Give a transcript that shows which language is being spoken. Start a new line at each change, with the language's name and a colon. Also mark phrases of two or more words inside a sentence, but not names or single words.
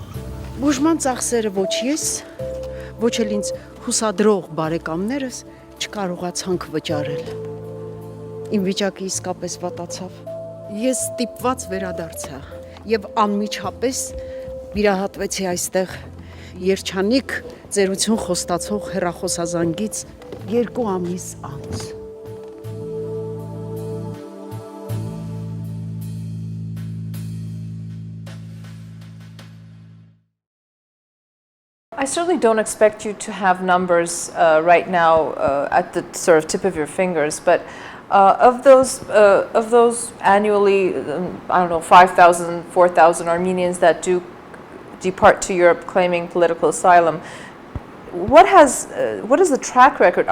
Armenian: Բուժման ծախսերը ոչ ես, ոչ էլ ինձ հուսադրող բարեկամներս չկարողացանք վճարել։ Իմ վիճակը իսկապես վատացավ։ Ես ստիպված վերադարձա եւ անմիջապես վիրահատվեցի այստեղ երջանիկ ծերություն խոստացող հեռախոսազանգից 2 ամիս անց։
English: I certainly don't expect you to have numbers right now at the sort of tip of your fingers, but of those annually, I don't know, 5,000, 4,000 Armenians that do depart to Europe claiming political asylum, what is the track record?